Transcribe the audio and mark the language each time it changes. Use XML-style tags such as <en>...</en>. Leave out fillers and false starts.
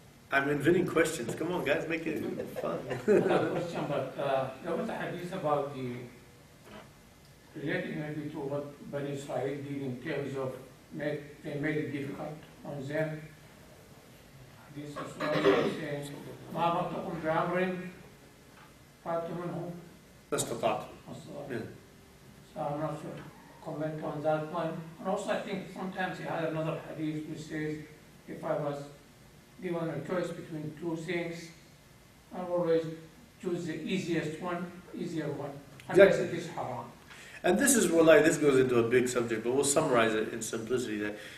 <en>I'm inventing questions. Come on, guys, make it fun. I have a question, but there was a hadith about relating maybe to what Bani Israel did in terms of they made it difficult on them. This is what I'm saying.</en> <ar>ما أمرتكم بأمر فأتوا منه ما استطعت. Yeah.</ar> <en>So I'm not sure. Comment on that one. And also I think sometimes he had another hadith which says, if I was given a choice between two things, I always choose the easier one, unless it is haram. And this is this goes into a big subject, but we'll summarize it in simplicity.</en>